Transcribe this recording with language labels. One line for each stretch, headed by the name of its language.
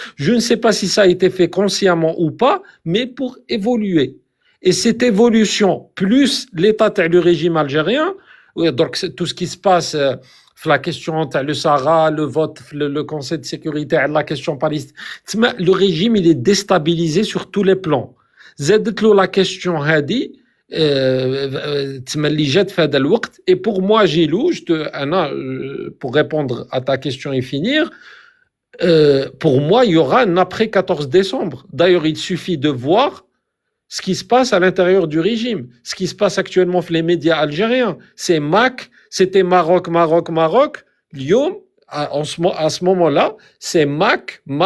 French: Je ne sais pas si ça a été fait consciemment ou pas, mais pour évoluer. Et cette évolution, plus l'état t'as le régime algérien, donc tout ce qui se passe, la question t'as le Sahara, le vote, le Conseil de sécurité, la question palestinienne, le régime, il est déstabilisé sur tous les plans.
Arabic: زادت la question هذه تملي جات في هذا الوقت.
French: Et pour moi, Gilou, pour répondre à ta question et finir, pour moi, il y aura un après 14 décembre. D'ailleurs, il suffit de voir ce qui se passe à l'intérieur du régime, ce qui se passe actuellement dans les médias algériens. C'est MAC, c'était Maroc. Lyon, à ce moment-là, c'est MAC.